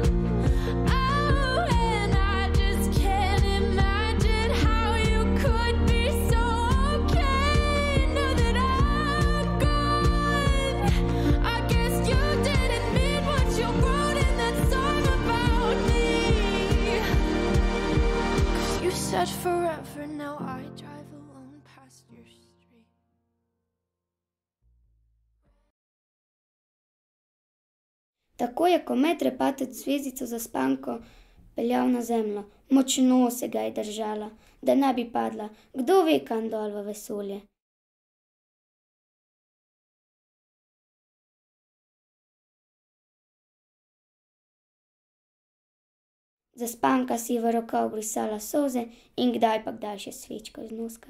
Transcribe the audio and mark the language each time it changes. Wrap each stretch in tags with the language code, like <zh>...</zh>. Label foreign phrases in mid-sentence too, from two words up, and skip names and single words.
<en>Oh, and I just can't imagine how you could be so okay now that I'm gone. I guess you didn't mean what you wrote in that song about me. 'Cause you said forever, now I drive alone past your street.</en> <sl>Tako je komet repatec zvezdico zaspanko peljal na zemljo. Močno se ga je držala, da ne bi padla, kdo ve kam dol v vesolje. Zaspanka si je v rokav brisala solze in kdaj pa kdaj še svečko iz noska.</sl>